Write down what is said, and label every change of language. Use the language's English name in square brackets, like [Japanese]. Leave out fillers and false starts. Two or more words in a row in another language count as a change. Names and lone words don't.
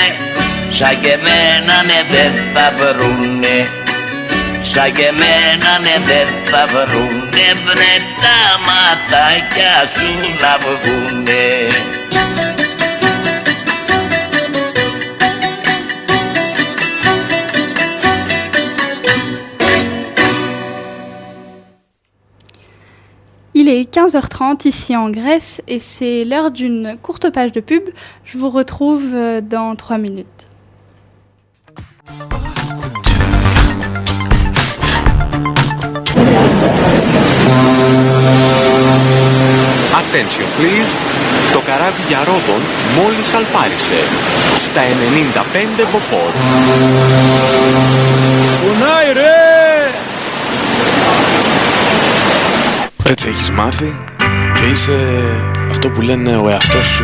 [Greek] σαν και εμένα ναι δεν θα βρουνε, σαν και εμένα ναι δεν θα βρουνε βρε, τα ματάκια σου να βγουνε. [French] Il est 15h30 ici en Grèce et c'est l'heure d'une courte page de pub. Je vous retrouve dans 3 minutes. [English] Attention please. [Greek] Το καράβι για Ρόδον μόλις αλπάρισε στα 95 μποφόρ. Κουνάει ρε! Έτσι έχεις μάθει και είσαι αυτό που λένε ο εαυτός σου.